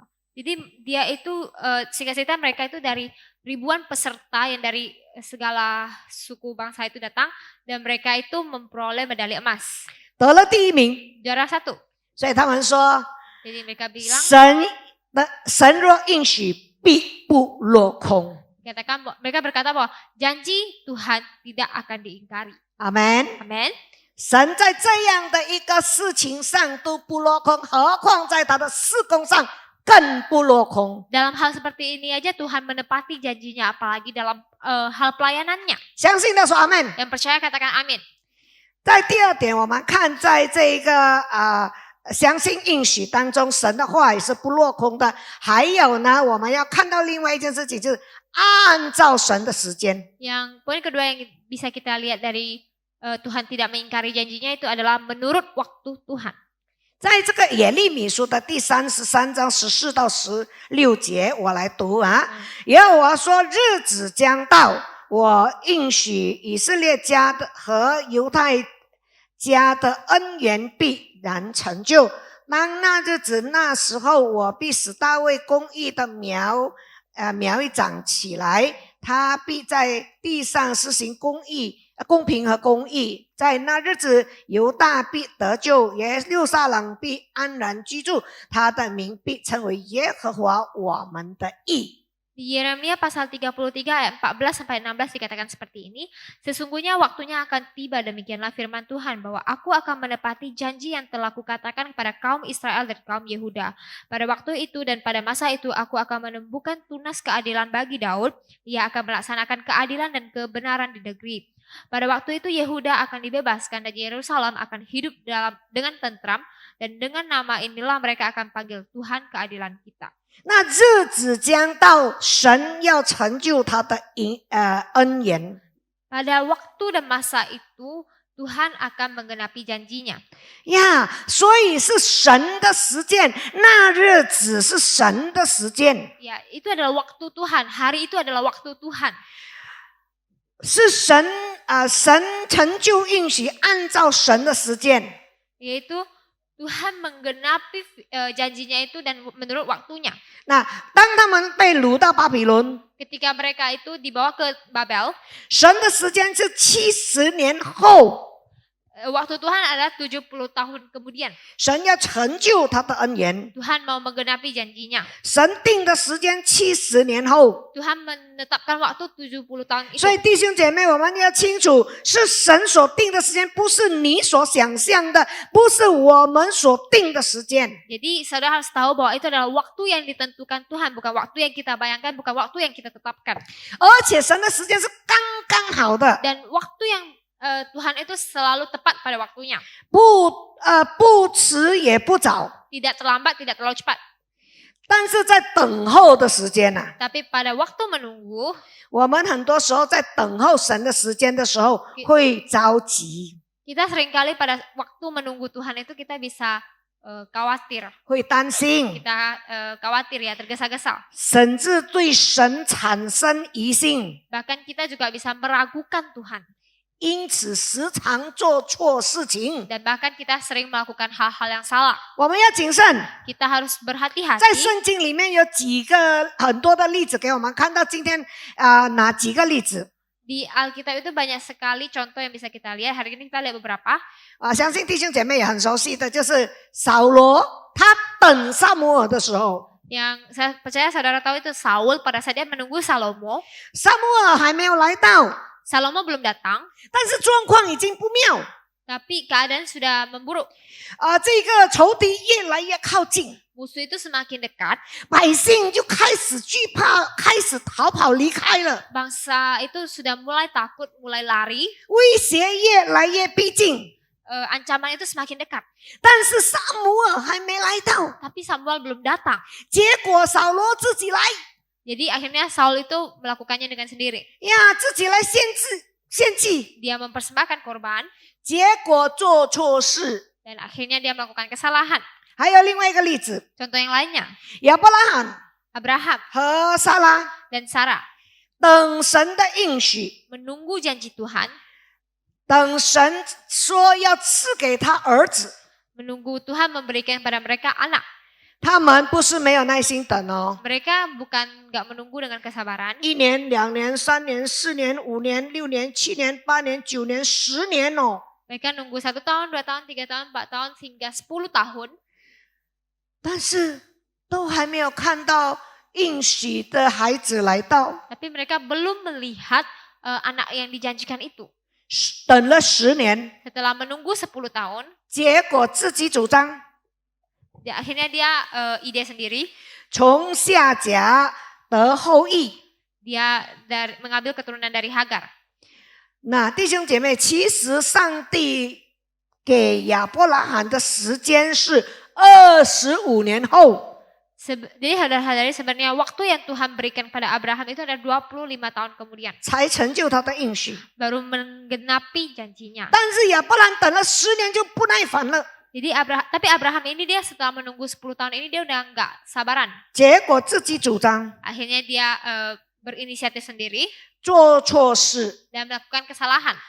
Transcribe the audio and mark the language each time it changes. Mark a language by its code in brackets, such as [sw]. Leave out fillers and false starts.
[id] jadi dia itu singkat cerita mereka itu dari ribuan peserta yang dari segala suku bangsa itu datang dan mereka itu memperoleh medali emas. [zh] 得了第1名， [id] Juara 1. [zh] 所以他们说， [id] Jadi mereka bilang, [zh] 神若应许，必不落空。 [id] mereka berkata bahwa janji Tuhan tidak akan diingkari. [zh] 阿门。 [id] Amin. [zh] 神在这样的一个事情上都不落空，何况在他的事工上更不落空。 [id] Dalam hal seperti ini aja Tuhan menepati janjinya, apalagi dalam hal pelayanannya. [zh] 相信的说阿门。 [id] Yang percaya katakan amin. [zh] 在第二点，我们看在这个相信应许当中，神的话也是不落空的。还有呢，我们要看到另外一件事情，就是按照神的时间。 Yang poin kedua yang bisa kita lihat dari Tuhan tidak mengingkari janjinya itu adalah menurut waktu Tuhan. 在这个耶利米书的第33章14到16节，我来读啊。耶和华说：日子将到，我应许以色列家的和犹太家的恩言必然成就。当那日子那时候，我必使大卫公义的苗一长起来，他必在地上施行公平和公义。在那日子，犹大必得救，耶路撒冷必安然居住，他的名必称为耶和华我们的义。 [id] Di Yeremia pasal 33 ayat 14 sampai 16 dikatakan seperti ini, sesungguhnya waktunya akan tiba, demikianlah firman Tuhan, bahwa aku akan menepati janji yang telah kukatakan kepada kaum Israel dan kaum Yehuda. Pada waktu itu dan pada masa itu aku akan menumbuhkan tunas keadilan bagi Daud, ia akan melaksanakan keadilan dan kebenaran di negeri. Pada waktu itu Yehuda akan dibebaskan dan Yerusalem akan hidup dengan tentram, dan dengan nama inilah mereka akan panggil Tuhan keadilan kita. [zh] 那日子将到，神要成就他的恩言。 [id] Pada waktu dan masa itu Tuhan akan menggenapi janjinya. [zh] 呀，所以是神的时间，那日子是神的时间， [id] Ya, itu adalah waktu Tuhan. Hari itu adalah waktu Tuhan. [zh] 是神成就应许，按照神的时间。 [id] Yaitu Tuhan menggenapi janjinya itu dan menurut waktunya. [zh] 那当他们被掳到巴比伦， [id] Ketika mereka itu dibawa ke Babel, [zh] 神的时间是70年后， [id] waktu Tuhan adalah 70 tahun kemudian. [zh] 神要成就他的恩言。 [id] Tuhan mau menggenapi janjinya. [zh] 神定的时间70年后， [id] Tuhan menetapkan waktu 70 tahun itu. [zh] 所以弟兄姐妹，我们要清楚，是神所定的时间，不是你所想象的，不是我们所定的时间。 [id] Jadi saudara harus tahu bahwa itu adalah waktu yang ditentukan Tuhan, bukan waktu yang kita bayangkan, bukan waktu yang kita tetapkan. [zh] 而且神的时间是刚刚好的， [id] Dan waktu yang Tuhan itu selalu tepat pada waktunya. [zh] 不迟也不早。 [id] Tidak terlambat, tidak terlalu cepat. [zh] 但是在等候的时间呢、 [id] Tapi pada waktu menunggu, [zh] 我们很多时候在等候神的时间的时候会着急， [id] kita seringkali pada waktu menunggu Tuhan itu kita bisa khawatir. [zh] 会担心， [id] Kita khawatir ya, tergesa-gesa. [zh] 甚至对神产生疑心， [id] Bahkan kita juga bisa meragukan Tuhan. [zh] 因此时常做错事情。 [id] Dan bahkan kita sering melakukan hal-hal yang salah. [zh] 我们要谨慎。 [id] Kita harus berhati-hati. [zh] 在圣经里面有很多的例子给我们看到，今天哪几个例子？ [id] Di Alkitab itu banyak sekali contoh yang bisa kita lihat. Hari ini kita lihat beberapa. [zh] 相信弟兄姐妹也很熟悉的，就是扫罗，他等撒母耳的时候， [id] Yang saya percaya saudara tahu itu Saul pada saat dia menunggu Salomo. [zh] 撒母耳还没有来到， [id] Salomo belum datang, [zh] 但是状况已经不妙， [id] tapi keadaan sudah memburuk. [zh] 这个仇敌越来越靠近， [id] Musuh itu semakin dekat. [zh] 百姓就开始惧怕，开始逃跑离开了， [id] Bangsa itu sudah mulai takut, mulai lari. [zh] 威胁越来越逼近。 [id] Ancaman itu semakin dekat. [zh] 但是撒母耳还没来到， [id] Tapi Samuel belum datang. [zh] 结果扫罗自己来， [id] Jadi akhirnya Saul itu melakukannya dengan sendiri. [zh] 自己来献祭， [id] Dia mempersembahkan korban [zh] 结果做错事。 [id] dan akhirnya dia melakukan kesalahan. [zh] 还有另外一个例子， [id] Contoh yang lainnya, [zh] 亚伯拉罕 [id] Abraham [zh] 和撒拉 [id] dan Sarah [zh] 等神的应许， [id] menunggu janji Tuhan, [zh] 等神说要赐给他儿子， [id] menunggu Tuhan memberikan pada mereka anak. [zh] 他们不是没有耐心等哦， [id] Mereka bukan nggak menunggu dengan kesabaran. [zh] 1年、2年、3年、4年、5年、6年、7年、8年、9年、10年哦。 [id] Mereka nunggu 1 tahun, 2 tahun, 3 tahun, 4 tahun hingga 10 tahun. [zh] 但是都还没有看到应许的孩子来到， [id] Tapi mereka belum melihat anak yang dijanjikan itu. [zh] 等了10年， [id] Setelah menunggu 10 tahun, [zh] 结果自己主张 [id] akhirnya dia ide sendiri. [zh] 从夏甲得后裔。 [id] Dia mengambil keturunan dari Hagar. [zh] 那弟兄姐妹，其实上帝给亚伯拉罕的时间是25年后。 [id] Jadi saudara-saudari sebenarnya waktu yang Tuhan berikan pada Abraham itu ada 25 tahun kemudian. [zh] 才成就他的应许， [id] Baru menggenapi janjinya. [zh] 但是亚伯兰等了10年就不耐烦了， [id] Jadi tapi Abraham ini dia setelah menunggu 10 tahun ini dia udah enggak sabaran. [zh] 结果自己主张 [id] Akhirnya dia berinisiatif sendiri [zh] 做错事， [id] dan melakukan kesalahan.